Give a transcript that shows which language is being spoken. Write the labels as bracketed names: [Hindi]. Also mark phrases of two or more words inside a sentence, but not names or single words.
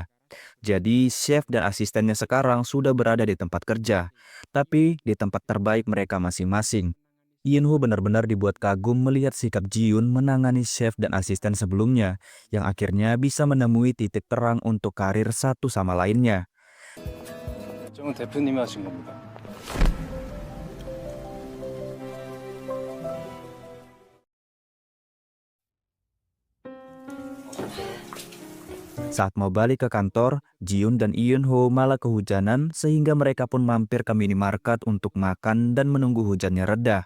[Indonesian] Jadi, chef dan asistennya sekarang sudah berada di tempat kerja, tapi di tempat terbaik mereka masing-masing. Eun Ho benar-benar dibuat kagum melihat sikap Jiun menangani chef dan asisten sebelumnya, yang akhirnya bisa menemui titik terang untuk karir satu sama lainnya. [Korean] 정은 대표님이 하신 겁니다. [Indonesian] Saat mau balik ke kantor, Jiun dan Eun Ho malah kehujanan sehingga mereka pun mampir ke minimarket untuk makan dan menunggu hujannya reda.